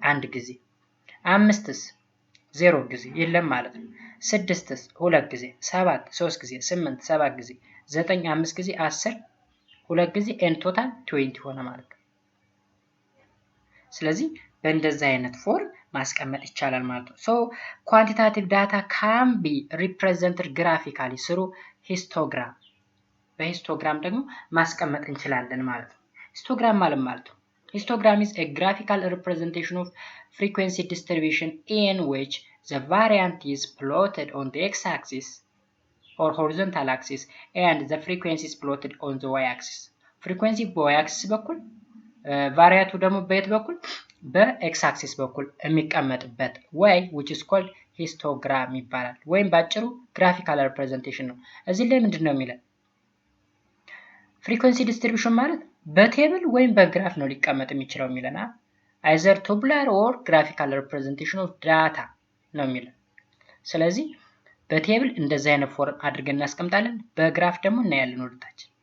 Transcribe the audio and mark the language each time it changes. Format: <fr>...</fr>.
<am>አንድ ጊዜ። 5ስ 0 ጊዜ የለም ማለት ነው። 6ስ 2 ጊዜ፣ 7 3 ጊዜ፣ 8 7 ጊዜ፣ 9 5 ጊዜ፣ 10 2 ጊዜ ኤን ቶታል 20 ሆነ ማለት ነው። ስለዚህ በእንደዚህ አይነት ፎርም ማስቀመጥ ይቻላል ማለት ነው።</am> <en>So quantitative data can be represented graphically through histogram.</en> <am>በሂስቶግራም ደግሞ ማስቀመጥ እንችላለን ማለት ነው።</am> <en>ሂስቶግራም ማለት ነው histogram is a graphical representation of frequency distribution in which the variant is plotted on the x-axis or horizontal axis and the frequency is plotted on the y-axis.</en> <am>frequency በy-axis በኩል ቫሪያንቱ ደግሞ በየት በኩል? በኤክስ አክሲስ በኩል የሚቀመጥበት</am> <en>way which is called histogram</en> <am>ይባላል። ወይም ባጭሩ</am> <en>graphical representation</en> <am>ነው። እዚህ ላይ ምንድነው የሚለው?</am> <en>frequency distribution</en> <am>ማለት በቴብል ወይም በግራፍ ነው ሊቀመጥ የሚችለው የሚለና</am> <en>either tabular or graphical representation of data</en> <am>ነው የሚለው። ስለዚህ በቴብል እንደዚህ አይነት ፎርም አድርገን እናስቀምጣለን፣ በግራፍ ደግሞ እናያለን ወደታች።</am>